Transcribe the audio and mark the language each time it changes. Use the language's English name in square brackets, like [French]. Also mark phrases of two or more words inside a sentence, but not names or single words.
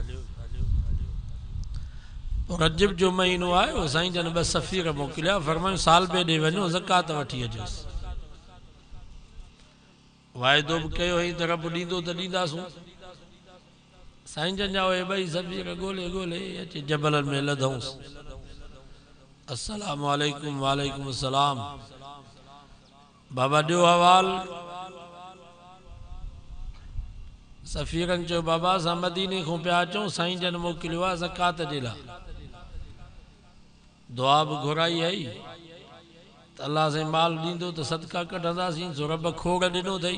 [Sindhi] रजब जो महीनो आयो, साईं जन 2 सफ़ीर मोकिलिया, फरमायूं साल ॿिए ॾे वञो ज़कात वठी अचोसि। वाइदो बि कयो हुई त रब ॾींदो त ॾींदासूं। साईं जन जा उहे 2 सफ़ीर ॻोल्हे ॻोल्हे अची जबलनि में लधऊंसि। [Arabic] السلام عليكم. وعليكم السلام. [Sindhi] बाबा ॾियो हवाल। सफ़ीरनि चयो बाबा असां मदीने खां पिया अचूं, साईं जन मोकिलियो आहे ज़कात जे लाइ। दुआ बि घुराई आई त अल्लाह साईं माल ॾींदो त सदका कढंदासीं, सो रब खोड़ ॾिनो अथई।